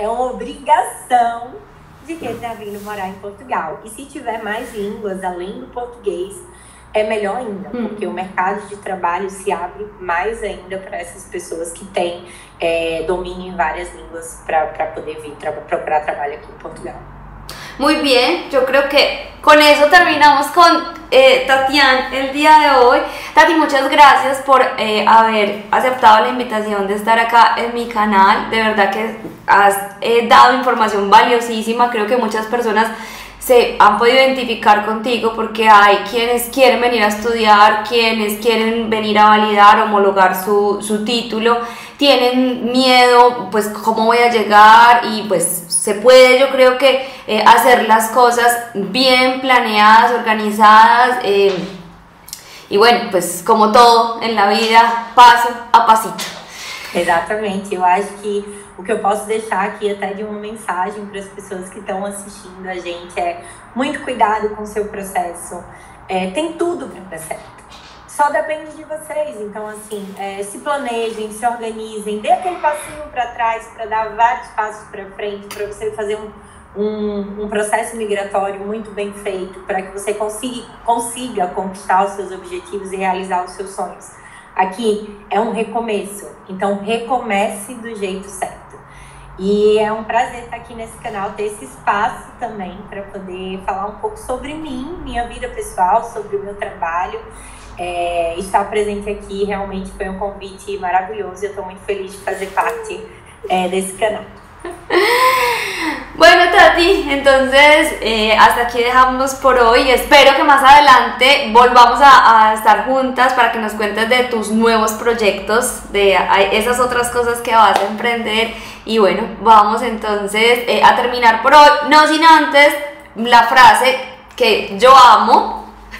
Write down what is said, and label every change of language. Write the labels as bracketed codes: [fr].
[pt] É uma obrigação de quem está vindo morar em Portugal. E se tiver mais línguas além do português, é melhor ainda, porque o mercado de trabalho se abre mais ainda para essas pessoas que têm domínio em várias línguas para poder vir procurar trabalho aqui em Portugal. [es] Muy bien, yo creo que con eso terminamos con Tatiana el día de hoy. Tati, muchas gracias por haber aceptado la invitación de estar acá en mi canal. De verdad que has dado información valiosísima. Creo que muchas personas se han podido identificar contigo porque hay quienes quieren venir a estudiar, quienes quieren venir a validar, homologar su título, tienen miedo, pues cómo voy a llegar, y pues se puede, yo creo que hacer las cosas bien planeadas, organizadas, y bueno, pues como todo en la vida, paso a pasito. [pt] Exatamente, eu acho que o que eu posso deixar aqui até de uma mensagem para as pessoas que estão assistindo a gente é muito cuidado com o seu processo. Tem tudo para dar certo, só depende de vocês. Então, assim, se planejem, se organizem, dê aquele passinho para trás para dar vários passos para frente, para você fazer um processo migratório muito bem feito para que você consiga conquistar os seus objetivos e realizar os seus sonhos. Aqui é um recomeço, então recomece do jeito certo. E é um prazer estar aqui nesse canal, ter esse espaço também para poder falar um pouco sobre mim, minha vida pessoal, sobre o meu trabalho. Estar presente aqui realmente foi um convite maravilhoso e eu estou muito feliz de fazer parte desse canal. [es] Bueno, Tati, entonces hasta aquí dejamos por hoy. Espero que más adelante volvamos a estar juntas para que nos cuentes de tus nuevos proyectos, de esas otras cosas que vas a emprender. Y bueno, vamos entonces a terminar por hoy, no sin antes la frase que yo amo.